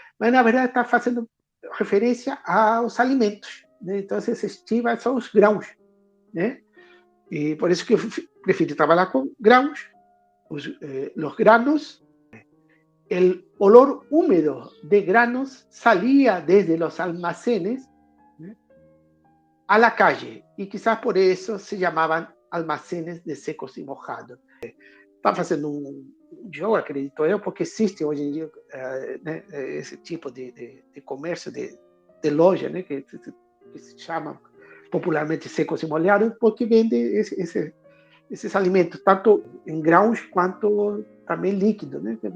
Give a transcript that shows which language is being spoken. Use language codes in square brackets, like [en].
[pt] Mas na verdade está fazendo referência aos alimentos, né? Então esses estivas são os grãos, né? [es] Y por eso que prefiero trabajar con grãos, los granos. El olor húmedo de granos salía desde los almacenes, ¿eh? A la calle, y quizás por eso se llamaban almacenes de secos y mojados. [pt] Está fazendo jogo, acredito eu, porque existe hoje em dia né, esse tipo de comércio, de loja, né, que se chama popularmente secos e molhados, porque vende esses alimentos, tanto em grãos quanto também líquido, né?